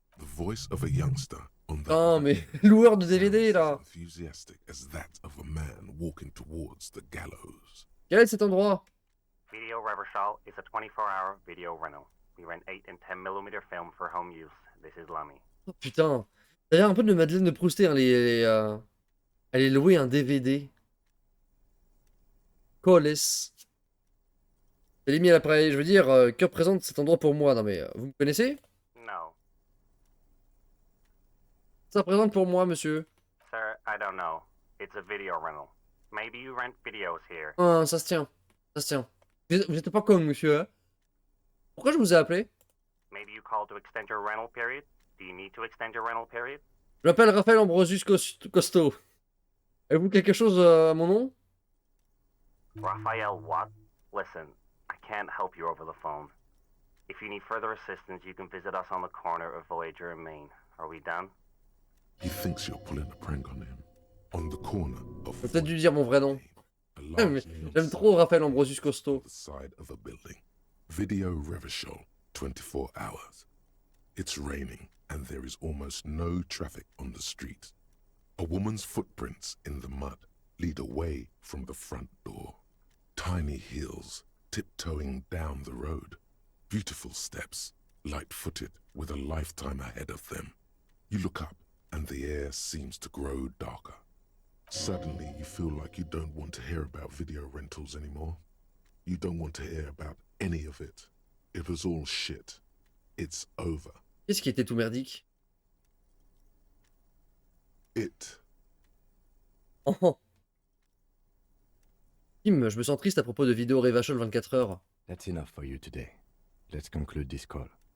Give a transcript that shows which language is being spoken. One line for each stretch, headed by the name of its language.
English: The voice of a youngster on the
French: Oh mais loueur de DVD là.
English: Enthusiastic as that of a man walking towards the gallows.
French: Quel est cet endroit?
English: Video Revachol is a 24-hour video rental. We rent 8 and 10mm film for home use. This is Lammy.
French: Oh putain. Ça a l'air un peu de Madeleine de Proustet, hein, aller louer un DVD. Colis. Elle est mis à l'appareil, je veux dire, que représente cet endroit pour moi? Non mais, vous me connaissez?
English: No.
French: Ça représente pour moi, monsieur.
English: Sir, I don't know. It's a video rental. Maybe you rent videos here.
French: Ah, ça se tient. Ça se tient. Vous êtes pas con, monsieur, hein? Pourquoi je vous ai appelé?
English: Maybe you called to extend your rental period? Do you need to extend your rental period?
French: Je m'appelle Raphaël Ambrosius Costo. Avez-vous quelque chose à mon nom?
English: Raphael what? Listen, I can't help you over the phone. If you need further assistance, you can visit us on the corner of Voyager and Main. Are we done? He thinks you're pulling a prank on him. On the corner of
French: J'ai peut-être dû dire mon vrai nom.
English: a large
French: J'aime trop Raphaël Ambrosius Costo.
English: the side of a building. Video Revachol, 24 hours. It's raining and there is almost no traffic on the street. A woman's footprints in the mud lead away from the front door. Tiny heels tiptoeing down the road. Beautiful steps, light-footed with a lifetime ahead of them. You look up and the air seems to grow darker. Suddenly you feel like you don't want to hear about video rentals anymore. You don't want to hear about any of it. It was all shit. It's over.
French: Qu'est-ce qui était tout merdique?
English: It. Oh, oh.
French: Kim, je me sens triste à propos de vidéo Revachol 24 heures.
English: That's enough for you today. Let's conclude this call.